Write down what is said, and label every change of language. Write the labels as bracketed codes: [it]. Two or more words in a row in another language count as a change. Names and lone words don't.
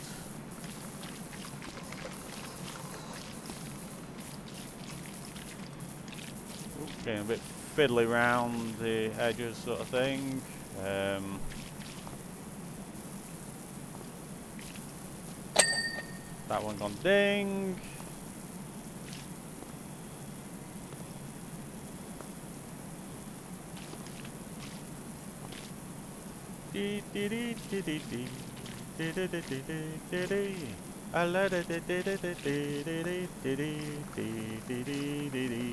[en] Getting a bit fiddly round the edges sort of thing. That one gone ding. Dee dee dee dee dee dee dee dee dee dee dee. I let it dee dee dee dee dee dee dee dee dee dee dee.